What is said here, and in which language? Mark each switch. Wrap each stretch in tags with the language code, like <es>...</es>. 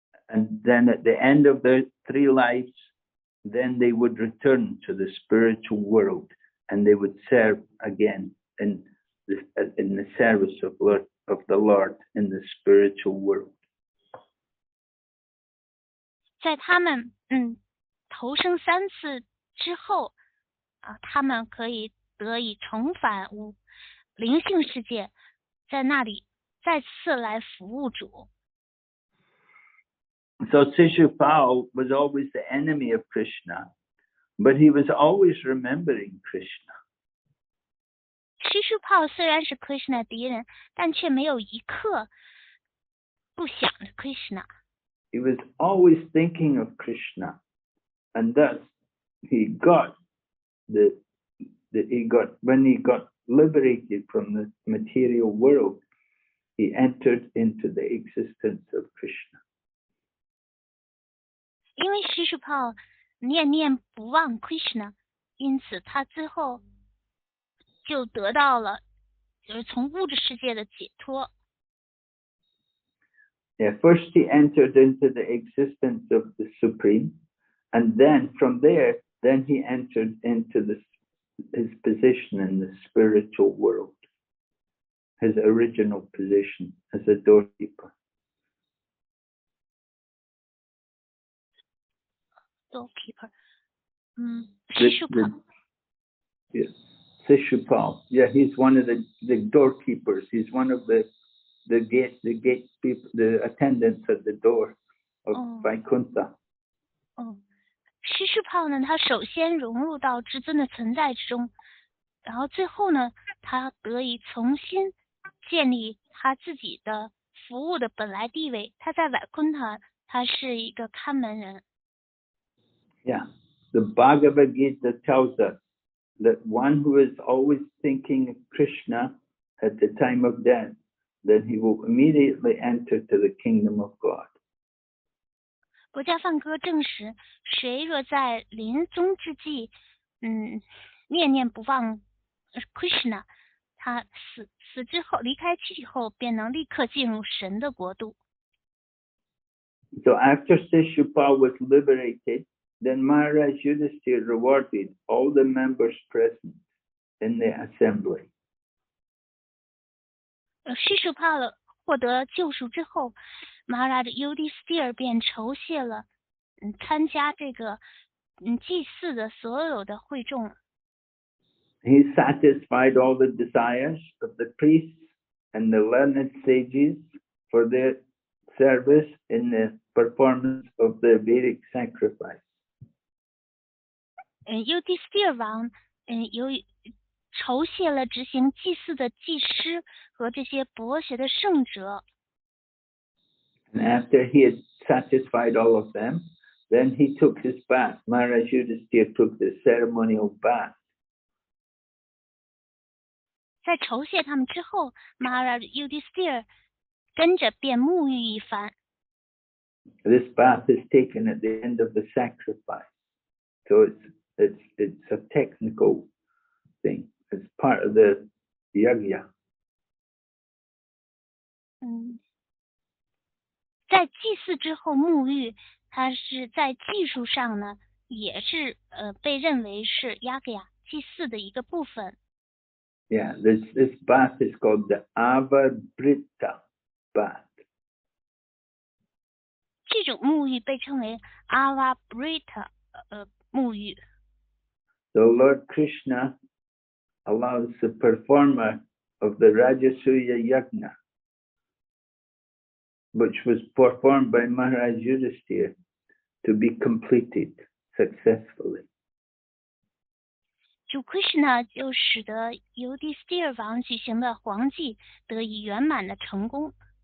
<en>And then at the end of their 3 lives, then they would return to the spiritual world and they would serve again in the service of the Lord in the spiritual world.</en> <zh>在他们投生3次之后他们可以得以重返灵性世界，在那里再次来服务主。</zh> <en>So Śiśupāla was always the enemy of Krishna, but he was always remembering Krishna.</en> <zh>Śiśupāla 虽然是 Krishna 敌人，但却没有一刻不想着 Krishna。</zh> <en>He was always thinking of Krishna, and thus when he got liberated from the material world, he entered into the existence of Krishna.</en> <zh>因为Śiśupāla念念不忘 Krishna， 因此他最后就得到了就是从物质世界的解脱。</zh> <en>Yeah, first he entered into the existence of the Supreme, and then from there, then he entered into his position in the spiritual world, his original position as a doorkeeper. Doorkeeper. Śiśupāla. Yes, Śiśupāla. Yeah, he's one of the doorkeepers. He's one of the gate people, the attendants at the door of Vaikuntha.</en> <zh>Śiśupāla 呢，他首先融入到至尊的存在之中，然后最后呢，他得以重新建立他自己的服务的本来地位。他在Vaikuntha，他是一个看门人。</zh> <en>Yeah, the Bhagavad Gita tells us that one who is always thinking of Krishna at the time of death, then he will immediately enter to the kingdom of God.</en> <zh>国家梵歌证实，谁若在临终之际，念念不忘 Krishna， 他死之后离开躯体后，便能立刻进入神的国度。</zh> <en>So after Śiśupāla was liberated, then Maharaj Yudhishthira rewarded all the members present in the assembly.</en> <zh>Śiśupāla 获得救赎之后，Maharaj Yudhishthira 便酬谢了参加这个祭祀的所有的会众。</zh> <en>He satisfied all the desires of the priests and the learned sages for their service in the performance of the Vedic sacrifice.</en> <zh>Yudhishthira 王由于酬谢了执行祭祀的祭师和这些博学的圣者。</zh> <en>And after he had satisfied all of them, then he took his bath. Maharaj Yudhishthira took the ceremonial bath.</en> <zh>在酬谢他们之后 ，Maharaj Yudhishthira 跟着便沐浴一番。</zh> <en>This bath is taken at the end of the sacrifice, so it's a technical thing. It's part of the yajna.</en> <zh>在祭祀之后沐浴，它是在技术上呢，也是被认为是yajna祭祀的一个部分。</zh> <en>Yeah, this bath is called the Avabrita bath.</en> <zh>这种沐浴被称为 Avabrita 沐浴。</zh> <en>So Lord Krishna allows the performer of the Rajasuya Yajna, which was performed by Maharaj Yudhishthira, to be completed successfully.</en> <zh>主 Krishna 就使得由第斯蒂尔王举行的皇祭得以圆满的成功。</zh>